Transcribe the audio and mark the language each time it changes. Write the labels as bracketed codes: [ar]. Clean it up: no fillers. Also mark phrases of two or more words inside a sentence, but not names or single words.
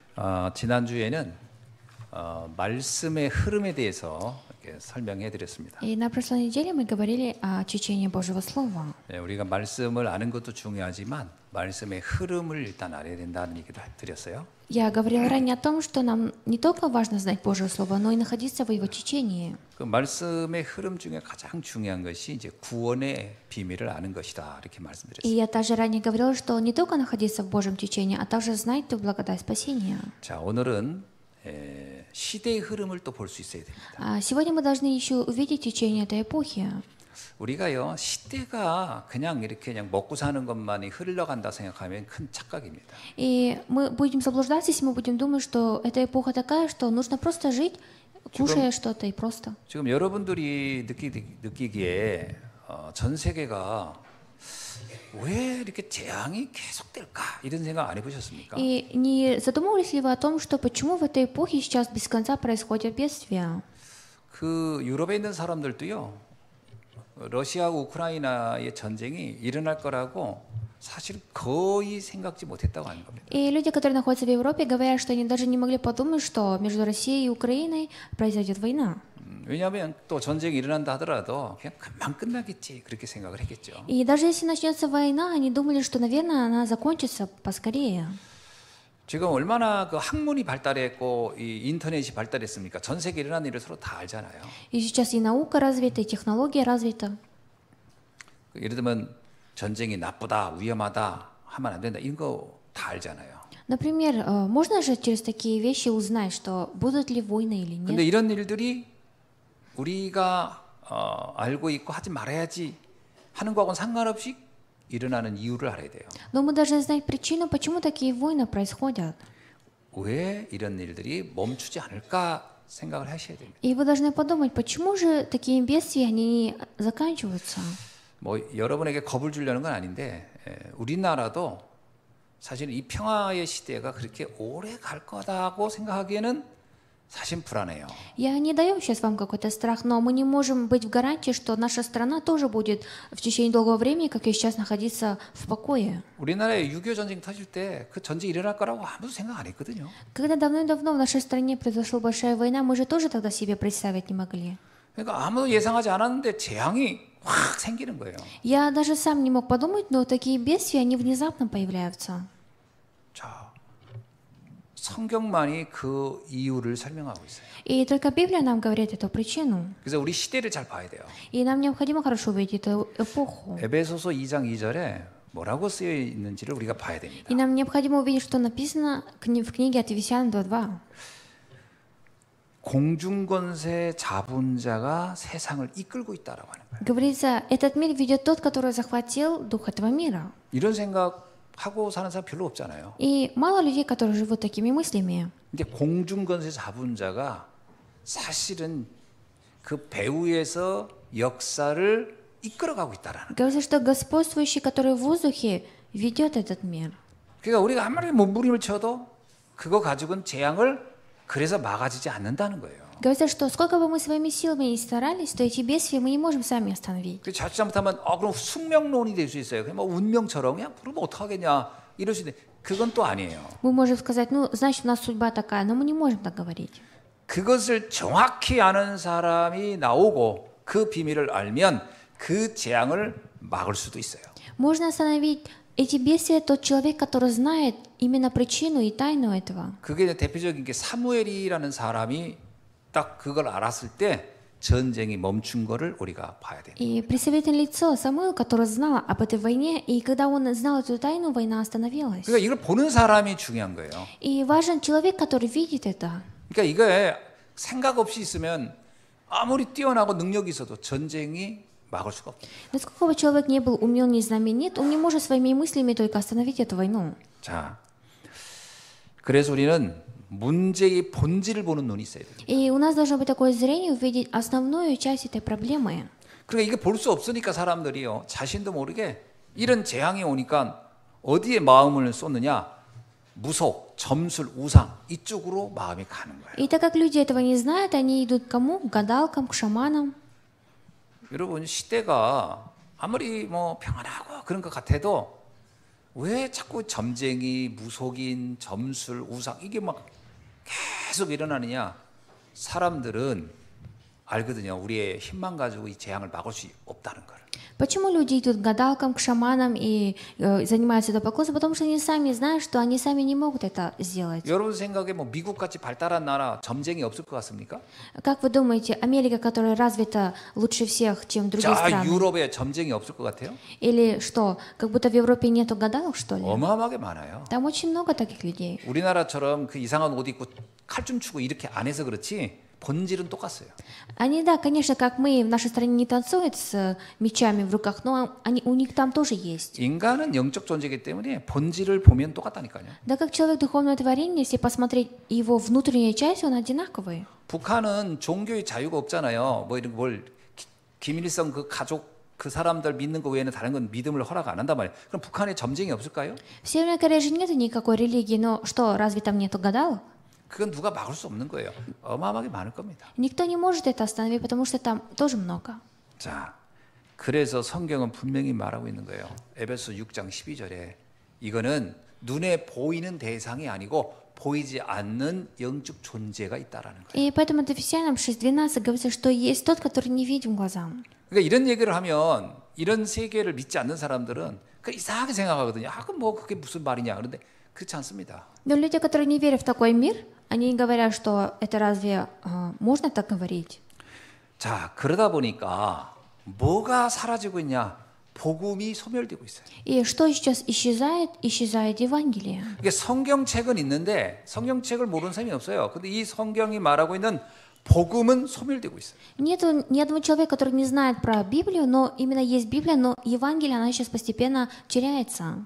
[ko] 지난주에는 말씀의 흐름에 대해서 이렇게 설명해 드렸습니다. [ru] И на прошлой неделе мы говорили о течении Божьего Слова. [ko] 네, 우리가 말씀을 아는 것도 중요하지만 말씀의 흐름을 일단 알아야 된다는 얘기도 드렸어요. [ru] Я говорила ранее о том, что нам не только важно знать Божье Слово, но и находиться в его течении. [ko] 그 말씀의 흐름 중에 가장 중요한 것이 이제 구원의 비밀을 아는 것이다 이렇게 [ru] И [ko] 말씀드렸어요. [ru] я также ранее говорила, что не только находиться в Божьем течении, а также знать ту благодать спасения. [ko] 자, 오늘은 시대의 흐름을 또 볼 수 있어야 됩니다. [ru] Сегодня мы должны еще увидеть течение этой эпохи. [ko] 우리가요 시대가 그냥 이렇게 그냥 먹고 사는 것만이 흘러간다 생각하면 큰 착각입니다. [ru] И мы будем заблуждаться, если мы будем думать, что эта эпоха такая, что нужно просто жить, кушая что-то и просто. [ko] 지금 여러분들이 느끼기에 전 세계가 왜 이렇게 재앙이 계속될까 이런 생각 안 해보셨습니까? [ru] И не задумывались ли вы о том, что почему в этой эпохе сейчас без конца происходят бедствия? [ko] 그 유럽에 있는 사람들도요. 러시아하고 우크라이나의 전쟁이 일어날 거라고 사실 거의 생각지 못했다고 하는 겁니다. [ru] И люди, которые находятся в Европе, говорят, что они даже не могли подумать, что между Россией и Украиной произойдет война. [ko] 왜냐하면 또 전쟁이 일어난다 하더라도 그냥 금방 끝나겠지 그렇게 생각을 했겠죠. [ru] И даже если начнется война, они думали, что, наверное, она закончится поскорее. [ko] 지금 얼마나 그 학문이 발달했고 이 인터넷이 발달했습니까? 전 세계 일어나는 일을 서로 다 알잖아요. [ru] И сейчас и наука развита, и технология развита. [ko] 예를 들면 전쟁이 나쁘다, 위험하다 하면 안 된다 이런 거 다 알잖아요. [ru] Например, можно же через такие вещи узнать, что будут ли войны или [ko] 근데 [ru] нет? [ko] 이런 일들이 우리가 알고 있고 하지 말아야지 하는 거하고는 상관없이 일어나는 이유를 알아야 돼요. [ru] Но мы должны знать причину, почему такие войны происходят. [ko] 왜 이런 일들이 멈추지 않을까 생각을 하셔야 됩니다. [ru] И вы должны подумать, почему же такие бедствия они не заканчиваются? [ko] 뭐 여러분에게 겁을 주려는 건 아닌데 우리나라도 사실 이 평화의 시대가 그렇게 오래 갈 거다고 생각하기에는 사실 불안해요. [ru] Я не даю сейчас вам какой-то страх, но мы не можем быть в гарантии, что наша страна тоже будет в течение долгого времени, как и сейчас, находиться в покое. [ko] 우리나라에 6.25 전쟁 터질 때 그 전쟁 일어날 거라고 아무도 생각 안 했거든요. [ru] Когда давным-давно в нашей стране произошла большая война, мы же тоже тогда себе представить не могли. [ko] 그러니까 아무도 예상하지 않았는데 재앙이 확 생기는 거예요. [ru] Я даже сам не мог подумать, но такие бедствия, они внезапно появляются. [ko] 자, 성경만이 그 이유를 설명하고 있어요. [ru] И только Библия нам говорит эту причину. [ko] 그래서 우리 시대를 잘 봐야 돼요. [ru] И нам необходимо хорошо увидеть эту эпоху. [ko] 에베소서 2장 2절에 뭐라고 쓰여 있는지를 우리가 봐야 됩니다. [ru] И нам необходимо увидеть, что написано в книге от Ефесян 2:2. [ko] 공중권세 자본자가 세상을 이끌고 있다라고 하는 거예요. [ru] Говорится, этот мир ведет тот, который захватил дух этого мира. [ko] 이런 생각하고 사는 사람 별로 없잖아요. [ru] И мало людей, которые живут такими мыслями. [ko] 근데 공중권세 자본자가 사실은 그 배후에서 역사를 이끌어가고 있다라는 거예요. [ru] Говорится, что господствующий, который в воздухе, ведет этот мир. [ko] 그러니까 우리가 아무리 몸부림을 쳐도 그거 가지고는 재앙을 그래서 막아지지 않는다는 거예요. [ru] Говорится, что сколько бы мы своими силами ни старались, то эти бедствия мы не можем сами остановить. [ko] 그 자칫 잘못하면 그럼 숙명론이 될 수 있어요. 그냥 뭐 운명처럼 그냥 그러면 어떡하겠냐 이럴 수 있는데 그건 또 아니에요. [ru] Мы можем сказать, ну, значит, у нас судьба такая, но мы не можем так говорить. [ko] 그것을 정확히 아는 사람이 나오고 그 비밀을 알면 그 재앙을 막을 수도 있어요. [ru] Можно остановить эти бедствия тот человек, который знает именно причину и тайну этого. [ko] 그게 이제 대표적인 게 사무엘이라는 사람이 딱 그걸 알았을 때 전쟁이 멈춘 거를 우리가 봐야 돼요. [ru] И представительное лицо Самуил, который знал об этой войне, и когда он знал эту тайну, война остановилась. [ko] 그러니까 이걸 보는 사람이 중요한 거예요. [ru] И важен человек, который видит это. [ko] 그러니까 이거에 생각 없이 있으면 아무리 뛰어나고 능력이 있어도 전쟁이 막을 수가 없어요. [ru] Насколько бы человек не был умен, не знаменит, он не может своими мыслями только остановить эту войну. [ko] 자, 그래서 우리는 문제의 본질을 보는 눈이 있어야 돼요. [ru] И у нас должно быть такое зрение увидеть основную часть этой проблемы. [ko] 그러니까 이게 볼 수 없으니까 사람들이요 자신도 모르게 이런 재앙이 오니까 어디에 마음을 쏟느냐? 무속, 점술, 우상 이쪽으로 마음이 가는 거예요. [ru] И так как люди этого не знают, они идут к кому? К гадалкам, к шаманам. [ko] 여러분 시대가 아무리 뭐 평안하고 그런 것 같아도 왜 자꾸 점쟁이, 무속인, 점술, 우상 이게 막 계속 일어나느냐? 사람들은 알거든요. 우리의 힘만 가지고 이 재앙을 막을 수 없다는 걸. [ru] Почему люди идут к гадалкам, к шаманам и занимаются идолопоклонством? Потому что они сами знают, что они сами не могут это сделать. [ko] 여러분 생각에 뭐 미국 같이 발달한 나라 점쟁이 없을 것 같습니까? [ru] Как вы думаете, Америка, которая развита лучше всех, чем другие [ko] 자, [ru] страны? [ko] 유럽에 점쟁이 없을 것 같아요? [ru] Или что, как будто в Европе нету гадалок, что ли? [ko] 어마어마하게 많아요. [ru] Там очень много таких людей. [ko] 우리나라처럼 그 이상한 옷 입고 칼춤 추고 이렇게 안 해서 그렇지 본질은 똑같아요. [ru] Они, да, конечно, как мы в нашей стране не танцуют с мечами в руках, но у них там тоже есть. [ko] 인간은 영적 존재이기 때문에 본질을 보면 똑같다니까요. [ru] Да, как человек духовное творение, если посмотреть его внутреннюю часть, он одинаковый. [ko] 북한은 종교의 자유가 없잖아요. 뭐 이런 뭘 김일성 그 가족 그 사람들 믿는 거 외에는 다른 건 믿음을 허락 안 한단 말이에요. 그럼 북한에 점쟁이 없을까요? [ru] В Северной Корее же нет никакой религии, но что, разве там нету гадалок? [ko] 그건 누가 막을 수 없는 거예요. 어마어마하게 많을 겁니다. [ru] Никто не может это остановить, потому что там тоже много. [ko] 자, 그래서 성경은 분명히 말하고 있는 거예요. 에베소 6장 12절에 이거는 눈에 보이는 대상이 아니고 보이지 않는 영적 존재가 있다라는 거예요. [ru] И поэтому это Ефесянам 6:12 говорится, что есть тот, который не видим глазам. [ko] 그러니까 이런 얘기를 하면 이런 세계를 믿지 않는 사람들은 그 이상하게 생각하거든요. 아, 그럼 뭐 그게 무슨 말이냐. 그런데 그렇지 않습니다. [ru] Но люди, которые не верят в такой мир, они говорят, что это разве можно так говорить? [ko] 자, 그러다 보니까 뭐가 사라지고 있냐? 복음이 소멸되고 있어요. [ru] И что сейчас исчезает? Исчезает Евангелие. [ko] 이게 성경책은 있는데 성경책을 모르는 사람이 없어요. 근데 이 성경이 말하고 있는 복음은 소멸되고 있어요. [ru] Нету ни одного человека, который не знает про Библию, но именно есть Библия, но Евангелие, она сейчас постепенно теряется.